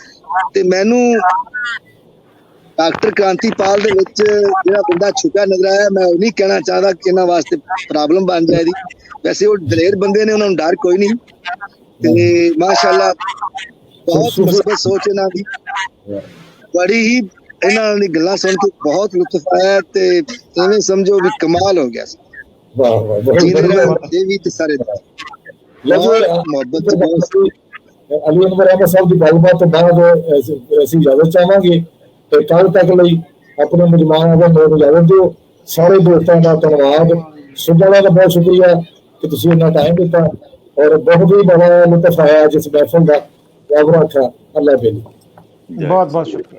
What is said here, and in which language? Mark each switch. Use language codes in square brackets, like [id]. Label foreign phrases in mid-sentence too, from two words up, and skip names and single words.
[pa] ਤੇ ਮੈਨੂੰ ਡਾਕਟਰ ਕ੍ਰਾਂਤੀ ਪਾਲ ਦੇ ਵਿਚ ਜਿਹੜਾ ਬੰਦਾ ਛੁਪਾ ਨਜ਼ਰ ਆਇਆ, ਮੈਂ ਨਹੀਂ ਕਹਿਣਾ ਚਾਹਤਾ ਕਿ ਇਨ੍ਹਾਂ ਵਾਸਤੇ ਪ੍ਰੌਬਲਮ ਬਣ ਜਾਏਗੀ, ਵੈਸੇ ਵੋ ਦਲੇਰ ਬੰਦੇ ਨੇ, ਉਨ੍ਹੋਂ ਨੇ ਡਰ ਕੋਈ ਨਹੀਂ ਤੇ ਮਾਸ਼ਾਅੱਲ੍ਹਾ ਬਹੁਤ ਮੁਸਬਤ ਸੋਚ ਇਨ੍ਹਾਂ ਦੀ, ਬੜੀ ਹੀ ਇਨ੍ਹਾਂ ਦੀ ਗੱਲਾਂ ਸੁਣ ਕੇ ਬਹੁਤ ਲੁਤਫ਼ ਆਇਆ ਤੇ ਇਵੇਂ ਸਮਝੋ ਭੀ ਕਮਾਲ ਹੋ ਗਿਆ। ਵਾਹ ਵਾਹ ਦੇਵੀ ਤੇ ਸਾਰੇ ਮੁਹੱਬਤ ਅਲੀ ਅਕਬਰ ਅਹਿਮਦ ਸਾਹਬ ਕੀ ਗੱਲਬਾਤ ਤੋ ਬਾਦ ਅਸੀਂ ਇਜਾਜ਼ਤ ਚਾਹਾਂਗੇ ਤੇ ਕੱਲ ਤੱਕ ਲਈ ਆਪਣੇ ਮਹਿਮਾਨਾਂ ਦਾ ਬਹੁਤ ਇਜਾਜ਼ਤ ਦਿਓ। ਸਾਰੇ ਦੋਸਤਾਂ ਦਾ ਧੰਨਵਾਦ, ਸੁਣਨ ਦਾ ਬਹੁਤ ਸ਼ੁਕਰੀਆ ਕਿ ਤੁਸੀਂ ਇੰਨਾ ਟਾਈਮ ਦਿੱਤਾ ਔਰ ਬਹੁਤ ਹੀ ਬੜਾ ਲੁਤਫ ਆਇਆ ਜਿਸ ਮਹਿਫਲ ਦਾ। ਰੱਬ ਰੱਖਾ, ਅੱਲਾ ਬੇਲੀ। [hi] बहुत बहुत शुक्रिया।